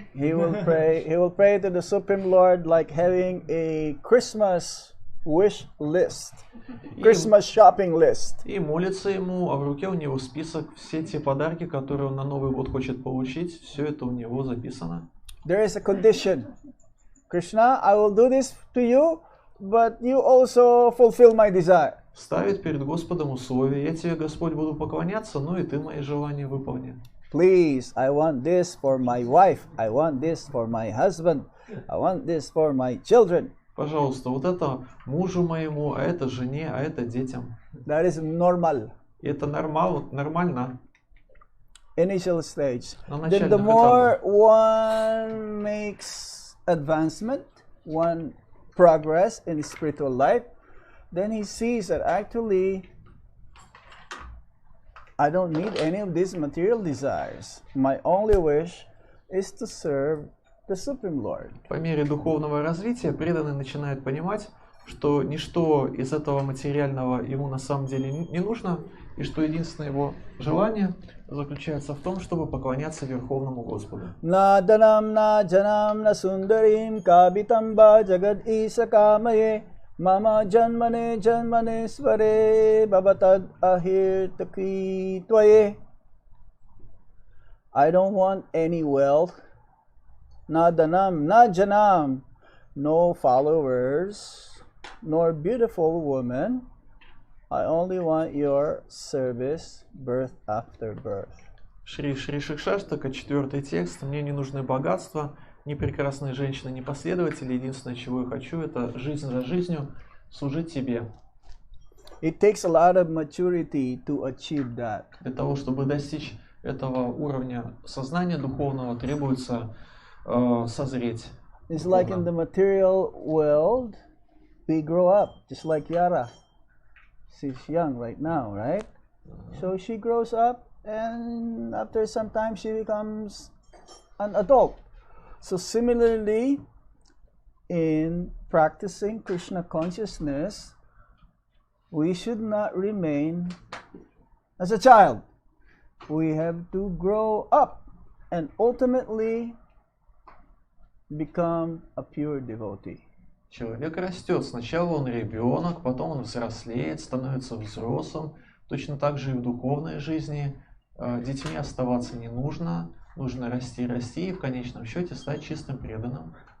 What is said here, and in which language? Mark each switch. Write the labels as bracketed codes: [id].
[en] He will pray to the Supreme Lord like having a Christmas wish list, Christmas shopping list. [ru] И молится ему, а в руке у него список, все те подарки, которые он на Новый год хочет получить, все это у него записано. [en] There is a condition. Krishna, I will do this to you, but you also fulfill my desire. [ru] Ставит перед Господом условия. Я тебе, Господь, буду поклоняться, но и ты мои желания выполни. [en] Please, I want this for my wife. I want this for my husband. I want this for my children. [ru] Пожалуйста, вот это мужу моему, а это жене, а это детям. [en] That is normal. [ru] И это нормально. [en] Initial stage. [ru] На [en] Then the [ru] начальных [en] more [ru] этапах. [en] one makes advancement, one progress in spiritual life, then he sees that actually I don't need any of these material desires. My only wish is to serve the Supreme Lord. [ru] По мере духовного развития преданный начинает понимать, что ничто из этого материального ему на самом деле не нужно, и что единственное его желание заключается в том, чтобы поклоняться Верховному Господу. [sa] Na danam na janam na sundarim kabitamba jagad isakamaye mama janmane janmane svare babatad ahirtaki twaye. [en] I don't want any wealth. [sa] Na danam na janam, [en] no followers, nor beautiful woman. I only want your service, birth after birth. [ru] Шри Шикшаштака, 4 текст. Мне не нужны богатства, ни прекрасные женщины, ни последователи. Единственное, чего я хочу, это жизнь за жизнью, служить тебе. [en] It takes a lot of maturity to achieve that. [ru] Для того, чтобы достичь этого уровня сознания духовного, требуется созреть. [en] It's like in the material world, we grow up, just like Yara. She's young right now, right? So she grows up, and after some time she becomes an adult. So similarly, in practicing Krishna consciousness, we should not remain as a child. We have to grow up and ultimately become a pure devotee. [ru] Человек растет. Сначала он ребенок, потом он взрослеет, становится взрослым. Точно так же и в духовной жизни. Детьми оставаться не нужно. Нужно расти и в конечном счете стать чистым преданным.